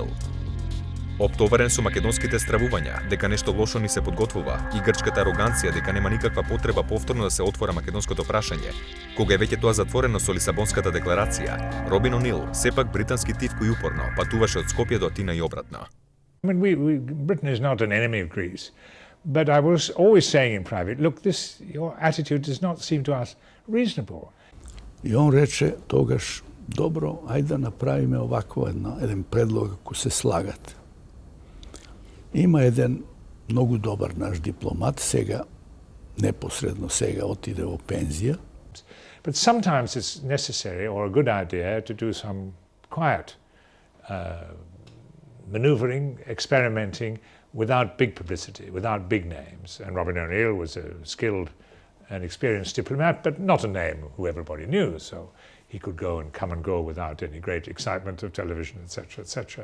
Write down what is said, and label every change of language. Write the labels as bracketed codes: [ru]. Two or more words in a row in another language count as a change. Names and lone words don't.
[mk] Оптоварен со македонските стравувања дека нешто лошо ни се подготвува и грчката ароганција дека нема никаква потреба повторно да се отвора македонското прашање, кога е веќе тоа затворено со Лисабонската декларација, Робин О'Нил, сепак британски тивко и упорно, патуваше од Скопје до Атина и обратно. [en] Britain is not an enemy of Greece, but I was always saying in private, look, your attitude does not seem to us reasonable. [mk] И он рече тогаш, добро, ајде да направиме овакво еден предлог ако се слагате. Има еден многу добар наш дипломат, сега, непосредно сега, отиде во пензија. [en] But sometimes it's necessary or a good idea to do some quiet maneuvering, experimenting without big publicity, without big names. And Robin O'Neill was a skilled and experienced diplomat, but not a name who everybody knew, so he could go and come and go without any great excitement of television, etc., etc.